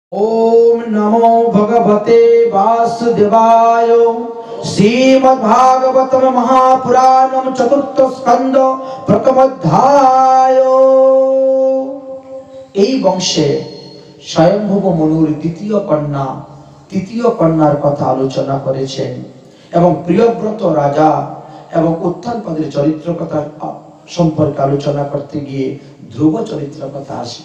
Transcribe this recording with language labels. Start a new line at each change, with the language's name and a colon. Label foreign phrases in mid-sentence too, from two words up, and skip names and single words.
Sanskrit: ओम नमो भगवते वासुदेवाय। श्रीमद्भागवतम महापुराणम चतुर्थ स्कंद प्रथम अध्याय।
Bangla: এই বংশে স্বয়ংভূব মনুর দ্বিতীয় কন্যার কথা আলোচনা করেছেন এবং প্রিয়ব্রত রাজা এবং উত্থানপদের চরিত্র কথা সম্পর্কে আলোচনা করতে গিয়ে ধ্রুব চরিত্র কথা আসবে।